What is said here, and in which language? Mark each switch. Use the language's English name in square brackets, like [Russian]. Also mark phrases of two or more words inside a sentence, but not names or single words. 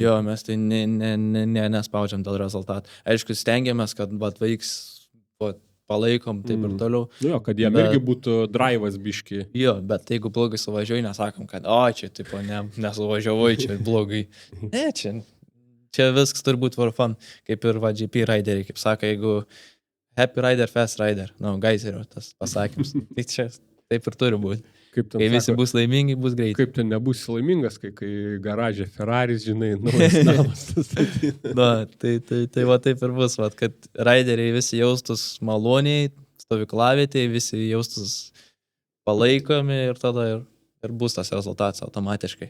[Lithuanian] Jo, mes tai nespaudžiam dėl rezultatų. Aišku, stengiamės, kad vaiks palaikom taip ir toliau. Jo, kad jam irgi būtų drivas biški. Jo, bet jeigu blogai suvažiuoji, nesakom, kad čia tipo nesuvažiavai, čia blogai. Ne, čia viskas turbūt [English] for fun, [Lithuanian] kaip ir GP rideriai, kaip sako, jeigu [English] happy rider, fast rider, [Lithuanian] geizerio tas pasakymas, tai čia taip ir turi būti. Kai visi bus laimingi, bus greitai. Kaip ten nebus laimingas, kai garaže Ferraris, žinai, naujas namas. Tai taip ir bus, kad rideriai visi jaustus maloniai, stovyklavietėje, visi jaustus palaikomi ir tada ir bus tas rezultatas automatiškai.